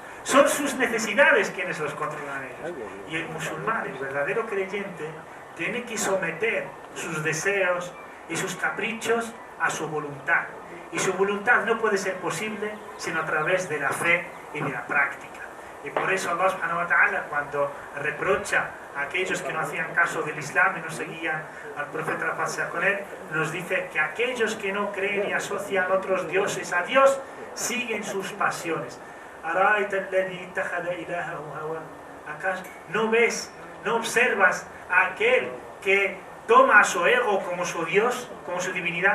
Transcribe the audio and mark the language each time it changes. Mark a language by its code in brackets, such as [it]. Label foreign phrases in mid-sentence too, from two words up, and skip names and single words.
[es] Son sus necesidades quienes los controlan a ellos. Y el musulmán, el verdadero creyente, tiene que someter sus deseos y sus caprichos a su voluntad. Y su voluntad no puede ser posible sino a través de la fe y de la práctica. Y por eso [ar] الله سبحانه وتعالى, [es] cuando reprocha a aquellos que no hacían caso del Islam y no seguían al profeta, la paz sea con él, nos dice que aquellos que no creen y asocian otros dioses a Dios, siguen sus pasiones. ¿Acaso no ves, no observas a aquel que toma a su ego como su Dios, como su divinidad?